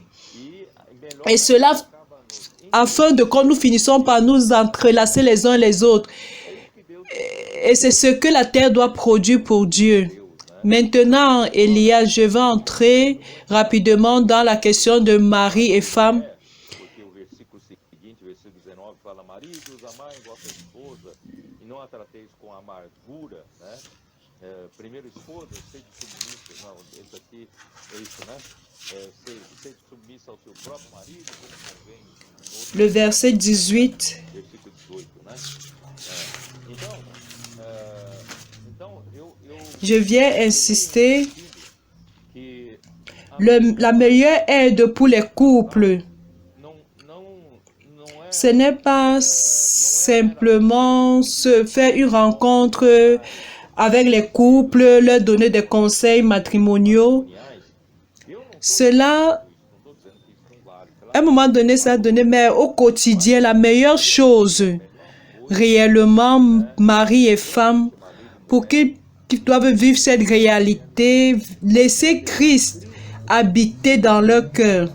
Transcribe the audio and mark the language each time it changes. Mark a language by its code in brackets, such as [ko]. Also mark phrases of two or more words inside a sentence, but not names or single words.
[fr] Et cela afin de quand nous finissons par nous entrelacer les uns les autres. Et c'est ce que la terre doit produire pour Dieu. Maintenant, Elias, je vais entrer rapidement dans la question de mari et femme. [pt] Porque o versículo seguinte, o versículo 19, fala: Maridos, amai vossa esposa e não a trateis com amargura, né? Primeiro, esposa, sede submissa. Não, esse aqui é isso, né? Sede submissa ao seu próprio marido, como convém. [fr] Le verset 18. [pt] Versículo 18, né? Então, [fr] Je viens insister. [pt] que [fr] La meilleure aide pour les couples, [pt] não é [fr] ce n'est pas simplement se faire une rencontre avec les couples, leur donner des conseils matrimoniaux. Cela, à un moment donné, ça a donné, mais au quotidien, la meilleure chose, réellement, mari et femme, pour qu'ils doivent vivre cette réalité, laisser Christ habiter dans leur cœur.